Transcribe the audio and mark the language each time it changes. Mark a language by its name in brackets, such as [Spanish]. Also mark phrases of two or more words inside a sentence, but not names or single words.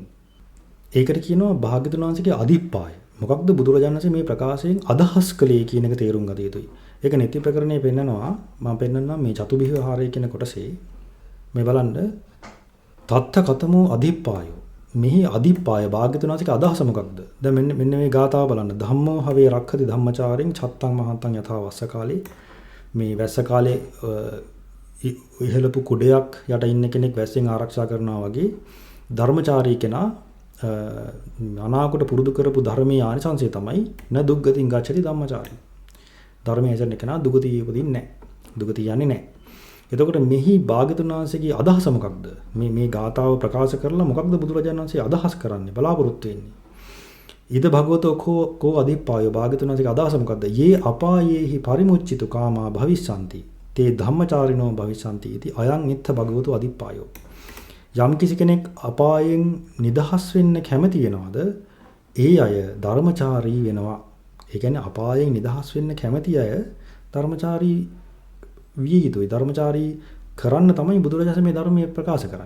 [Sinhala] ඒකට කියනවා භාග්‍යවතුන් වහන්සේගේ අදිප්පාය. මොකක්ද බුදුරජාණන් වහන්සේ මේ ප්‍රකාශයෙන් අදහස් කළේ කියන එක තේරුම් ගත යුතුයි. ඒක නෙති ප්‍රකරණයේ පෙන්නනවා මම පෙන්නන්නම් මේ චතුබිහාරය කියන කොටසේ මේ බලන්න [Pali] තත්ත කතමෝ අදිප්පායෝ [Sinhala] මෙහි අදිප්පාය භාග්‍යවතුන් වහන්සේගේ අදහස මොකක්ද? දැන් මෙන්න මේ ගාථාව බලන්න. [Pali] ධම්මෝ හවේ රක්ඛති ධම්මචාරින් චත්තං මහන්තං යථා වස්ස කාලේ [Sinhala] මේ වැස්ස කාලේ ඉහළපු කුඩයක් යට ඉන්න කෙනෙක් වැස්සෙන් ආරක්ෂා කරනවා වගේ ධර්මචාරී කෙනා අනාගත පුරුදු කරපු ධර්මයේ ආනිසංසය තමයි [Pali] න දුක්ගතින් ගච්ඡති ධම්මචාරී. [Sinhala] ධර්මයේ ඇසෙන කෙනා දුගතිය උපදින්නේ නැහැ. දුගතිය යන්නේ නැහැ. එතකොට මෙහි භාග්‍යවතුන් වහන්සේගේ අදහස මොකක්ද? මේ ගාථාව ප්‍රකාශ කරලා මොකක්ද බුදුරජාණන් වහන්සේ අදහස් කරන්නේ? බලාපොරොත්තු වෙන්නේ. [Pali] ඊද භගවතෝ කෝ අදිප්පායෝ [Sinhala] භාග්‍යවතුන් වහන්සේගේ අදහස මොකක්ද? [Pali] යේ අපායේහි පරිමුච්චිතු කාමා භවිස්සanti. තේ ධම්මචාරිනෝ භවිස්සanti. ඉති අයං නිත්ත භගවතෝ අදිප්පායෝ. [Sinhala] යම් කිසි කෙනෙක් අපායෙන් නිදහස් වෙන්න කැමති වෙනවද? ඒ අය ධර්මචාරී වෙනවා. ඒ කියන්නේ අපායෙන් නිදහස් වෙන්න කැමති අය ධර්මචාරී විය යුතුයි. ධර්මචාරී කරන්න තමයි බුදුරජාණන් මේ ධර්මයේ ප්‍රකාශ කරන්නේ.